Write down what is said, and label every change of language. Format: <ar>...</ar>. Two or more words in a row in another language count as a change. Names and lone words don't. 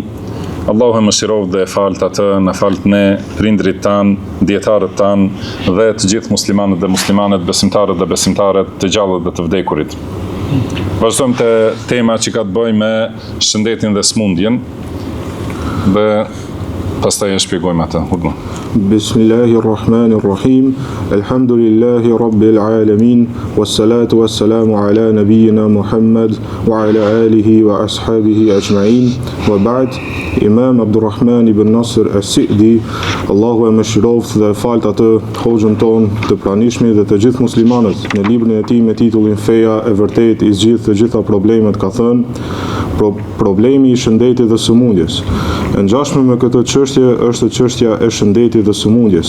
<sq>Allahu e mëshirov dhe falt atë, në falt ne, prindrit tanë, dietarët tanë dhe të gjithë muslimanët dhe muslimanet, besimtarët dhe besimtaret, të gjallët dhe të vdekurit. Vazhdojmë te tema që ka të bëjë me shëndetin dhe smundjen dhe pastaj e shpjegojmë atë.</sq> <ar>بسم الله الرحمن الرحيم. الحمد لله رب العالمين. والصلاة والسلام على نبينا محمد وعلى آله وأصحابه أجمعين. وبعد.</ar> <sq>Imam Abdulrahman ibn Nasir as-Sa'di, Allahu e mëshiroft dhe falt atë hoxhën ton të pranishmi dhe të gjithë muslimanët, në librin e tij me titullin Feja e vërtet I zgjidh të gjitha problemet, ka thënë problemi I shëndetit dhe sëmundjes. E ngjashme me këtë çështje është çështja e shëndetit dhe sëmundjes.</sq>